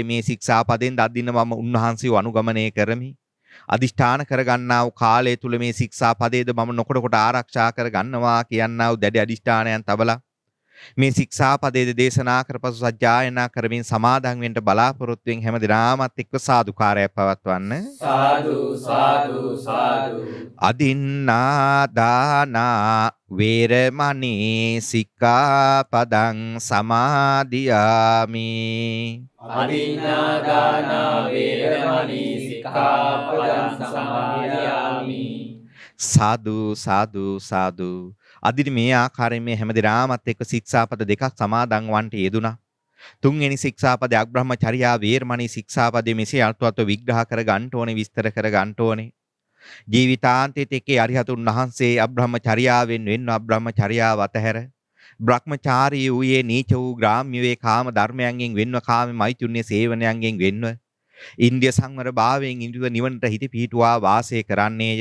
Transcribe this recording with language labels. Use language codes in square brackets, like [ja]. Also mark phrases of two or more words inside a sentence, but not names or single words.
[si] මේ ශික්ෂාපදෙන් දදින්න මම උන්වහන්සේව අනුගමනය කරමි. අදිෂ්ඨාන කරගන්නා වූ කාලය තුල මේ ශික්ෂාපදයේද මම නොකොට කොට ආරක්ෂා කර ගන්නවා කියනා වූ දැඩි අදිෂ්ඨානයන් තබලා මේ ශික්ෂාපදයේද දේශනා කරපසු සජ්ජායනා කරමින් සමාදන් වෙන්න බලාපොරොත්තුෙන් හැමදිනාමත් එක්ක සාදුකාරයක් පවත්වන්න. සාදු සාදු සාදු. [pi] අදින්නා දානා වේරමණී සික්ඛාපදං සමාදියාමි. අදින්නා දානා වේරමණී සික්ඛාපදං සමාදියාමි. [si] සාදු සාදු සාදු. අදින මේ ආකාරයෙන් මේ හැමදිනාමත් එක්ක ශික්ෂාපද දෙකක් සමාදන් වන්නට යෙදුණා. තුන්වෙනි ශික්ෂාපදයේ අග්‍රහ්මචර්යා වේරමණී ශික්ෂාපදයේ මෙසේ අර්ථවත් විග්‍රහ කර ගන්න ඕනේ, විස්තර කර ගන්න ඕනේ. ජීවිතාන්තයේ තෙකේ අරිහතුන් වහන්සේ අබ්‍රහ්මචර්යාවෙන් වෙන්න අබ්‍රහ්මචර්යාව අතහැර බ්‍රහ්මචාරී වූයේ නීච වූ ග්‍රාම්‍ය වේ කාම ධර්මයන්ගෙන් වෙන්ව කාම මෛතුන්‍ය සේවනයන්ගෙන් වෙන්ව ඉන්ද්‍රිය සංවර භාවයෙන් ඉන්ද්‍රිය නිවනට හිත පිහිටුවා වාසය කරන්නේය.